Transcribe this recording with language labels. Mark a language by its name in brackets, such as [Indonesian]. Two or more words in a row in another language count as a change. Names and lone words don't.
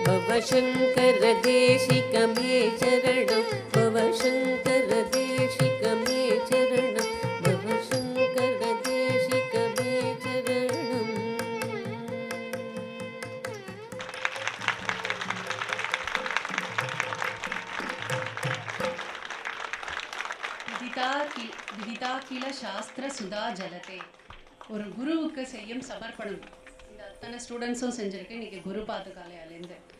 [Sanskrit] भवशङ्कर देशिक मे चरणं भवशङ्कर देशिक मे चरणं भवशङ्कर देशिक मे चरणं विदिताखिल शास्त्र सुधा जलधे. [Tamil] ஒரு குருவுக்கு செய்யும் சமர்ப்பணம் இந்த அத்தனை ஸ்டூடெண்ட்ஸும் செஞ்சுருக்கு இன்றைக்கி குரு பாதுகாலையிலேருந்து.